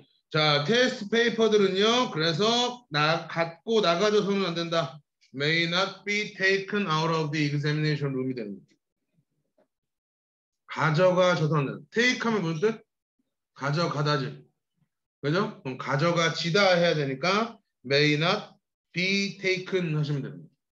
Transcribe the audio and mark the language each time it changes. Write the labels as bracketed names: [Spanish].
[Korean] 자, 테스트 페이퍼들은요. 그래서 갖고 나가져서는 안 된다. [English] May not be taken out of the examination room이 [Korean] 되는 거죠. 가져가져서는 take 하면 무슨 뜻? 가져가다지. 그죠? 그럼 가져가지다 해야 되니까 [English] may not be taken [Korean] 하시면 됩니다.